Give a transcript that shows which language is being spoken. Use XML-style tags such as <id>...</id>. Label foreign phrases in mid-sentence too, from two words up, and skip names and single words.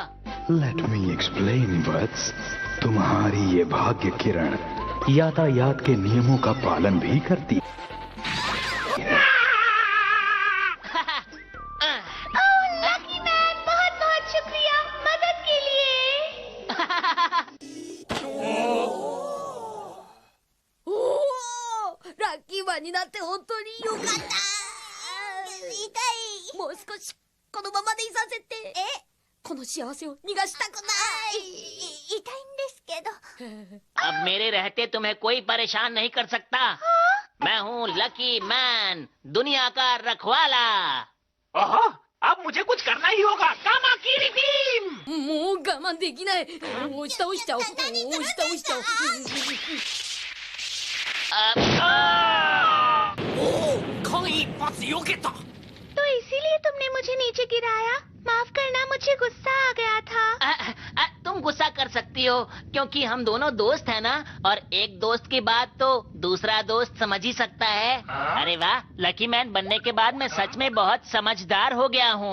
<en>let me explain वत्स।</en> <hi>तुम्हारी ये भाग्य किरण यातायात के नियमों का पालन भी करती। लकी मैन, बहुत बहुत शुक्रिया मदद के लिए।</hi> <ja>ラッキーマンになって本当によかった。痛い。もう少しこのままでいさせて。この幸せを逃がしたくない。痛いんですけど。</ja> <hi>अब मेरे रहते तुम्हें कोई परेशान नहीं कर सकता। मैं हूँ लकी मैन, दुनिया का रखवाला। ओहो, अब मुझे कुछ करना ही होगा। कामा की रिदीम।</hi> <ja>もう我慢できない。押し倒しちゃおう。押し倒しちゃおう。間一髪避けた。</ja> <hi>तो इसीलिए तुमने मुझे नीचे गिराया? माफ करना, मुझे गुस्सा आ गया था। तुम गुस्सा कर सकती हो क्योंकि हम दोनों दोस्त हैं ना, और एक दोस्त की बात तो दूसरा दोस्त समझ ही सकता है। अरे वाह, लकी मैन बनने के बाद मैं सच में बहुत समझदार हो गया हूँ।</hi>